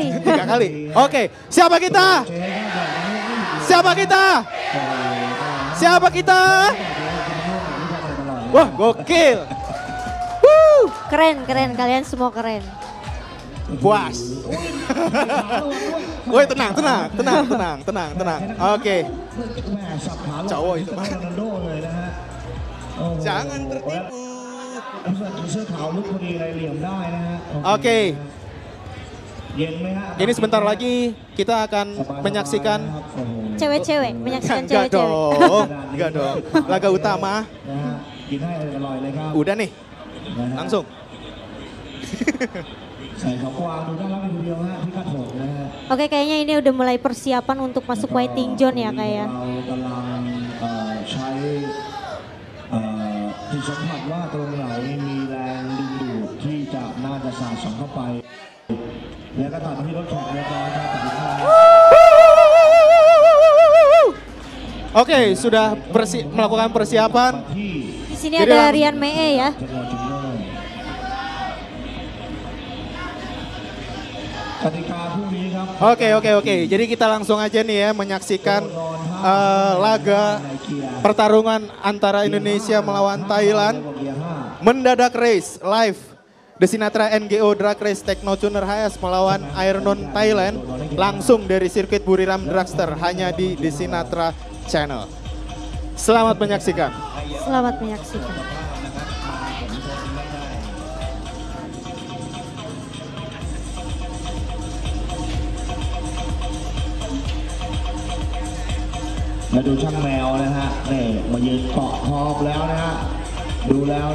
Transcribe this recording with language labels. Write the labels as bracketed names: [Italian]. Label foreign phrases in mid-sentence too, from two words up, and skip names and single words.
[Indonesian] 3 kali. Oke, siapa kita? Siapa kita? Siapa kita? Wah, gokil. Keren, kalian semua keren. Puas. Woi, tenang. Oke. [Thai] แม่สับขาหลอก [Indonesian] Cowok itu mah. [Thai] โรนัลโดเลยนะฮะโอ้โห [Indonesian] Jangan tertipu. [Thai] เสื้อขาวลุกพอดีเลยเหลี่ยมได้นะฮะ [Indonesian] Oke. [Thai] เย็นไหมฮะ [Indonesian] Ini sebentar lagi kita akan menyaksikan. [Thai] โอ้โห [Indonesian] Cewek-cewek, menyaksikan Enggak cewek-cewek. dong. Laga utama. [Thai] นะฮะกินให้อร่อยเลยครับ [Indonesian] Udah nih, [Thai] นะฮะ [Indonesian] langsung. [Thai] ใส่ของกวางดูน่ารักทีเดียวฮะที่คาดผมนะฮะ [Indonesian] Oke, kayaknya ini udah mulai persiapan untuk masuk [English] waiting zone [Indonesian] ya kayak. [Thai] เรากำลังใช้จิตสัมผัสว่าตรงไหนมีแรงดึงดูดที่จะน่าจะสาดส่องเข้าไป แล้วก็ตัดมาที่รถแข่งเรียบร้อยครับตัดที่ข้าง [Indonesian] Oke, sudah melakukan persiapan. [Thai] ที่ [Indonesian] Di sini Jadi ada lang- Rian Mee ya. [Thai] จังหวัดจุฬากติกาพรุ่งนี้ครับ [Indonesian] Oke. Jadi kita langsung aja nih ya menyaksikan laga pertarungan antara Indonesia melawan Thailand. Mendadak [English] race live. [Indonesian] The Sinatra NGO Drag Race Techno Tuner HS melawan Ironon Thailand langsung dari sirkuit Buriram Dragster hanya di The Sinatra Channel. Selamat menyaksikan. Selamat menyaksikan. [Thai] มาดูช่างแมวนะฮะนี่มายืนเกาะขอบแล้วนะฮะดูแล้ว